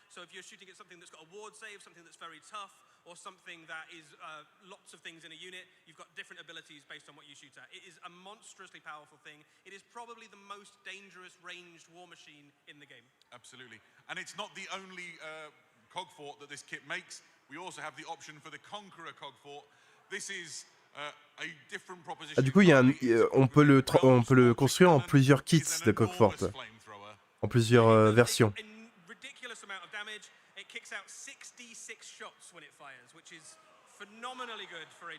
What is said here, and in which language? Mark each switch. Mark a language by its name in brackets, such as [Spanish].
[English] So if you're shooting at something that's got a ward save, something that's very tough, or something that is lots of things in a unit, you've got different abilities based on what you shoot at. It is a monstrously powerful thing. It is probably the most dangerous ranged war machine in the game. Absolutely. And it's not the only Cogfort that this kit makes. We also have the option for the Conqueror Cogfort. This is a different proposition. [French] Ah, du coup, on peut le construire en plusieurs kits de Cogfort, en plusieurs versions. [English] Ridiculous amount of damage. It kicks out 66 shots when it fires, which is phenomenally good for a.